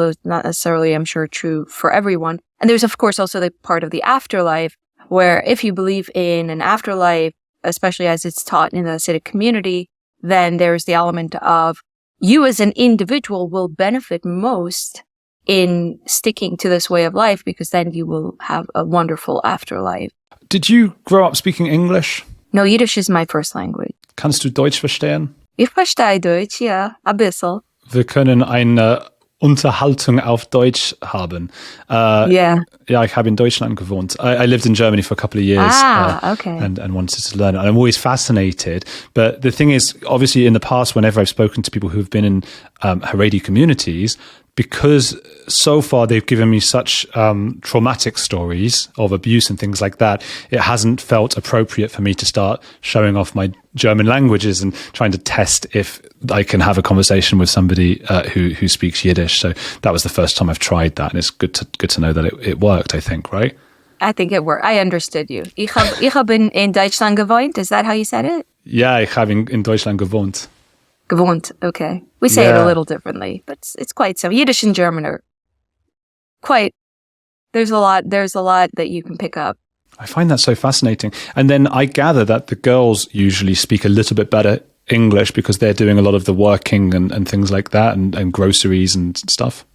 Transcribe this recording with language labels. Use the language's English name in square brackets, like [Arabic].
[English] It's not necessarily, I'm sure, true for everyone. And there's, of course, also the part of the afterlife, where if you believe in an afterlife, especially as it's taught in the Hasidic community, then there's the element of you as an individual will benefit most in sticking to this way of life because then you will have a wonderful afterlife. Did you grow up speaking English? No, Yiddish is my first language. [German] Kannst du Deutsch verstehen? Ich verstehe Deutsch, ja, ein bisschen. Wir können eine Unterhaltung auf Deutsch haben. [English] Yeah. [German] Yeah, ich habe in Deutschland gewohnt. [English] I lived in Germany for a couple of years. Okay. And wanted to learn. And I'm always fascinated. But the thing is, obviously in the past, whenever I've spoken to people who've been in Haredi communities, because so far they've given me such traumatic stories of abuse and things like that, it hasn't felt appropriate for me to start showing off my German languages and trying to test if I can have a conversation with somebody who speaks Yiddish. So that was the first time I've tried that, and it's good to know that it worked, I think, right? I think it worked. I understood you. [German] Ich hab in Deutschland gewohnt. [English] Is that how you said it? [German] Yeah, ich habe in Deutschland gewohnt. Gewohnt, okay. [English] We say it a little differently, but it's quite similar. Yiddish and German are quite, there's a lot that you can pick up. I find that so fascinating. And then I gather that the girls usually speak a little bit better English because they're doing a lot of the working and things like that and groceries and stuff.